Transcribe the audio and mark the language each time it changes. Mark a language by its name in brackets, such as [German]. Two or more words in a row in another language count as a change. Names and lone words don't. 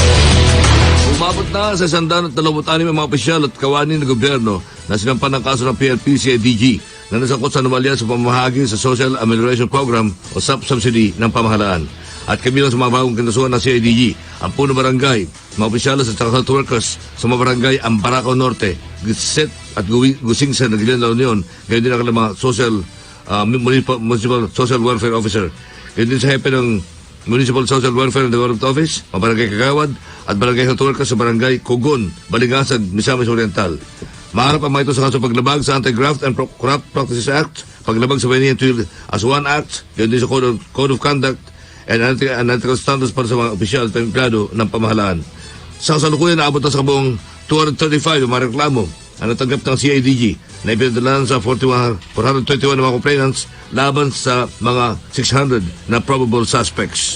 [Filipino] Umabot na sa 126 ang mga opisyal at kawani ng gobyerno na sinampan ng kaso ng PLP-CIDG na nasangkot sa anomalya sa pamamahagi sa Social Amelioration Program o SAP subsidy ng pamahalaan. At kabilang sa mga bagong kinasuhan ng CIDG, ang puno barangay, mga opisyalos at [English] health workers [Filipino] sa mga barangay Ambaracao Norte, Giset at Gusingsa ng Gilian La Union, gayon din ang mga Municipal Social Welfare Officer. Gayon din sa hepe ng Municipal Social Welfare and Development Office, mga barangay Kagawad, at barangay [English] health worker [Filipino] sa barangay Kugon, Baligasag, Misamis Oriental. Maharap ang mga ito sa kaso paglabag sa Anti-Graft and Corrupt Practices Act, paglabag sa Financial as One Act, yun din sa Code of Conduct, and Ethical Standards para sa mga opisyal at empleyado ng pamahalaan. Sa kasalukuyan, naabot na sa kabuong 235 ang mga reklamo ang natanggap ng CIDG na ipinadalanan sa 421 na mga complainants laban sa mga 600 na [English] probable suspects.